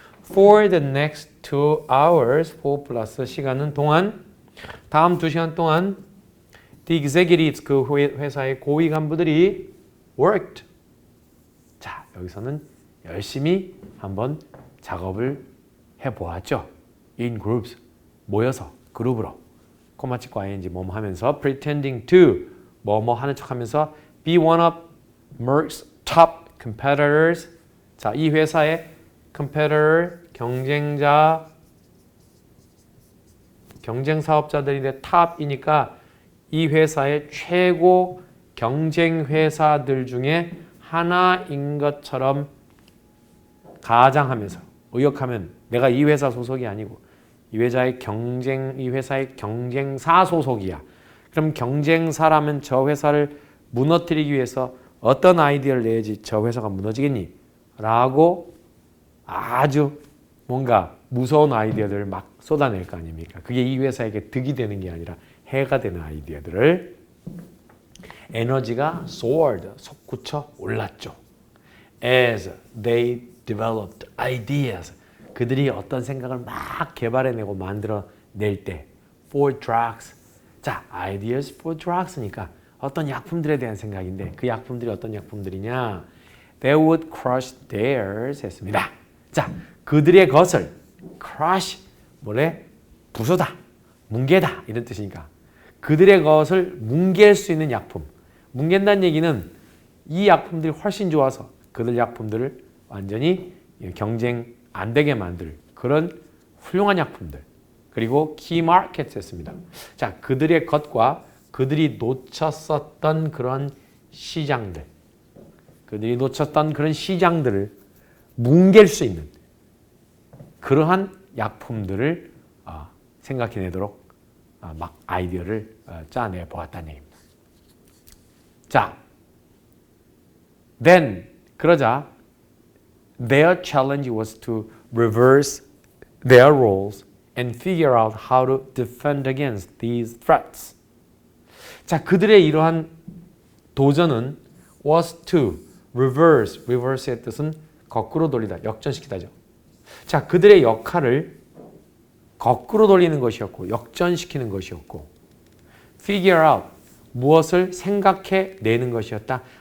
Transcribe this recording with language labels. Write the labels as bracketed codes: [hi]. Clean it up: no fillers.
[en] For the next 2 hours [ko] 4 플러스 시간은 동안 다음 2시간 동안 [en] the executives [ko] 그 회사의 고위 간부들이 worked. 자, 여기서는 열심히 한번 작업을 해보았죠. [en] In groups. [ko] 모여서 그룹으로. 코마 찍고 ing 뭐뭐 하면서 [en] pretending to [ko] 뭐뭐 하는 척 하면서 [en] be one of Merck's top competitors. [ko] 자, 이 회사의 competitor 경쟁자 경쟁 사업자들인데 탑이니까 이 회사의 최고 경쟁 회사들 중에 하나인 것처럼 가장하면서 의역하면 내가 이 회사 소속이 아니고 이 회사의 경쟁사 소속이야. 그럼 경쟁사라면 저 회사를 무너뜨리기 위해서 어떤 아이디어를 내야지 저 회사가 무너지겠니? 라고 아주 뭔가 무서운 아이디어들을 막 쏟아낼 거 아닙니까? 그게 이 회사에게 득이 되는 게 아니라 해가 되는 아이디어들을 에너지가 soared, 솟구쳐 올랐죠. [en] As they developed ideas. [ko] 그들이 어떤 생각을 막 개발해내고 만들어낼 때 [en] for drugs. [ko] 자, ideas for drugs니까 어떤 약품들에 대한 생각인데 그 약품들이 어떤 약품들이냐? [en] they would crush theirs [ko] 했습니다. 자, 그들의 것을 crush 뭐래? 부수다, 뭉개다 이런 뜻이니까 그들의 것을 뭉갤 수 있는 약품. 뭉갠다는 얘기는 이 약품들이 훨씬 좋아서 그들 약품들을 완전히 경쟁 안 되게 만들 그런 훌륭한 약품들. 그리고 key markets 했습니다. 자, 그들의 것과 그들이 놓쳤었던 그런 시장들. 그들이 놓쳤던 그런 시장들을 뭉갤 수 있는 그러한 약품들을 생각해내도록 막 아이디어를 짜내 보았다는 얘기입니다. [en] 자, then [ko] 그러자 [en] their challenge was to reverse their roles and figure out how to defend against these threats. [ko] 자, 그들의 이러한 도전은 [en] was to reverse [ko] 의 뜻은 거꾸로 돌리다, 역전시키다죠. 자, 그들의 역할을 거꾸로 돌리는 것이었고 역전시키는 것이었고 [en] figure out [ko] 무엇을 생각해 내는 것이었다.